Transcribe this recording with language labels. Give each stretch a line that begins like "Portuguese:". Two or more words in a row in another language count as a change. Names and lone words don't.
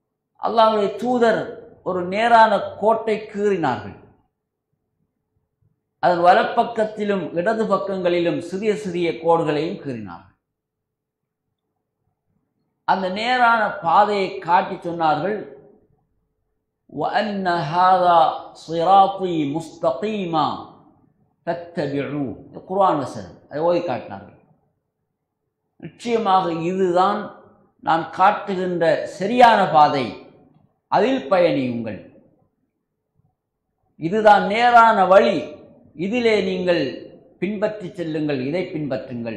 Tamil: அல்லாஹ்வுடைய தூதர் ஒரு நேரான கோட்டை கீறினார்கள். அதன் வலப்பக்கத்திலும் இடது பக்கங்களிலும் சிறிய சிறிய கோடுகளையும் கீறினார்கள். அந்த நேரான பாதையை காட்டி சொன்னார்கள்,
Arabic: وَأَنَّ هَذَا صِرَاطِي مُسْتَقِيمًا فَاتَّبِعُوهُ.
Tamil: குர்ஆன் வசனம், அதை ஓதி காட்டினார்கள். நிச்சயமாக இதுதான் நான் காட்டுகின்ற சரியான பாதை, அதில் பயணியுங்கள். இதுதான் நேரான வழி, இதிலே நீங்கள் பின்பற்றி செல்லுங்கள், இதை பின்பற்றுங்கள்.